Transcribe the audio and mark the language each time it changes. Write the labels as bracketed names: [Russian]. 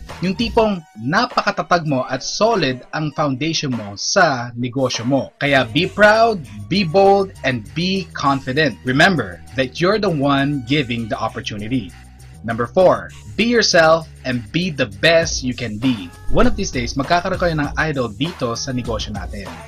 [Filipino] Yung tipong napakatatag mo at solid ang foundation mo sa negosyo mo. [English] Kaya be proud, be bold, and be confident. Remember that you're the one giving the opportunity. Number 4, be yourself and be the best you can be. One of these days, [Filipino] magkakaroon kayo ng idol dito sa negosyo natin.